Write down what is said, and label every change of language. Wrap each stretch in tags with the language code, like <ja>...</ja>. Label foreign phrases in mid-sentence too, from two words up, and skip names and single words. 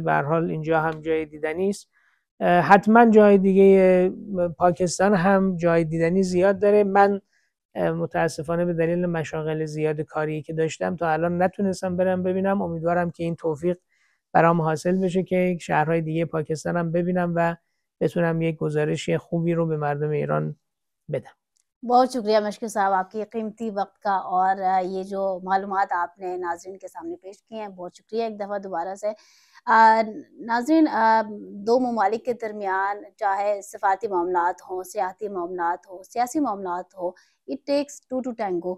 <fa>به هر حال اینجا هم جای دیدنی است. حتما جای دیگه پاکستان هم جای دیدنی زیاد داره. من متاسفانه به دلیل مشاغل زیاد کاری که داشتم تا الان نتونستم برم ببینم. امیدوارم که این توفیق برام حاصل بشه که شهرهای دیگه پاکستان هم ببینم و بتونم یک گزارش خوبی رو به مردم ایران بدم.</fa> <ur>بہت شکریہ مشکور صاحب آپ کی قیمتی وقت کا، اور یہ جو معلومات آپ نے ناظرین کے سامنے پیش کیے ہیں، بہت شکریہ ایک دفعہ دوبارہ سے. ناظرین، دو ممالک کے درمیان چاہے سفارتی معاملات ہوں، سیاسی معاملات ہو، سیاسی معاملات ہو,</ur> <en>It takes two to tango.</en>